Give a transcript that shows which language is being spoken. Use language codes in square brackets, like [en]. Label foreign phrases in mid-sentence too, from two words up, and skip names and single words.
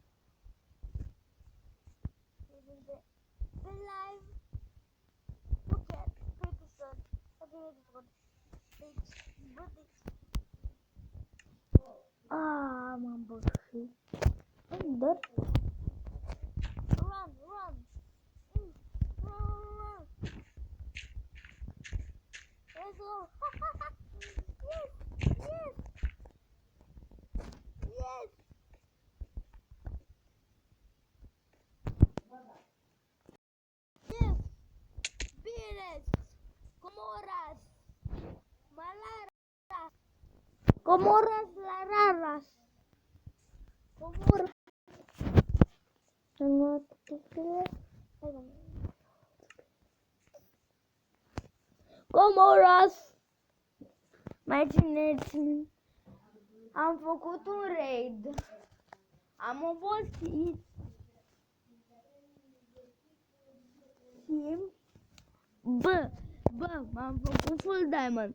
[ro] Pe live, buchet, pe episod, deci, vedeți. M-am bășit. [en] Dar run, run. Run. Let's go. Yes, yes. Yes. Yes. Pires. Comoras. Malaras. Comoras lararas. Comoras. Comoras. [ro] Mai țineți. Am făcut un raid. Am obosit. Și m-am făcut [en] full diamond.